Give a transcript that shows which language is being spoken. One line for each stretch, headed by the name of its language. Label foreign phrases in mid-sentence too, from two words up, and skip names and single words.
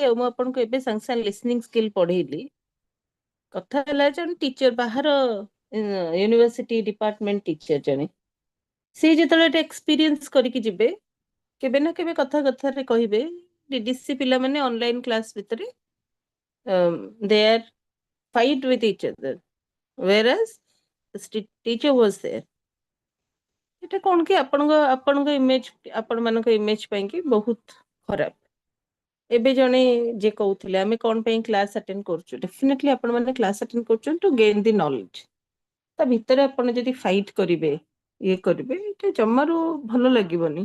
Odia: ଆଉ ମୁଁ ଆପଣଙ୍କୁ ଏବେ ସାଙ୍ଗେ ସାଙ୍ଗେ
English: listening skill
Odia: ପଢେଇଲି. କଥା ହେଲା ଜଣେ ଟିଚର, ବାହାର
English: university department teacher
Odia: ଜଣେ, ସେ ଯେତେବେଳେ ଏକ୍ସପିରିଏନ୍ସ କରିକି ଯିବେ, କେବେ ନା କେବେ କଥାରେ କହିବେ ଡିଡିସି ପିଲାମାନେ
English: online class
Odia: ଭିତରେ
English: they are fight with each other whereas the teacher was there.
Odia: এটা କଣ କି ଆପଣଙ୍କ ଇମେଜ, ଆପଣ ମାନଙ୍କ ଇମେଜ ପାଇଁ କି ବହୁତ ଖରାପ. ଏବେ ଜଣେ ଯେ କହୁଥିଲେ ଆମେ କଣ ପାଇଁ
English: class attend
Odia: କରୁଛୁ, ଡେଫିନେଟଲି ଆପଣ ମାନେ
English: class attend
Odia: କରୁଛନ୍ତି
English: to gain the knowledge.
Odia: ତା ଭିତରେ ଆପଣ ଯଦି ଫାଇଟ୍ କରିବେ, ଇଏ କରିବେ, ଏଇଟା ଜମାରୁ ଭଲ ଲାଗିବନି.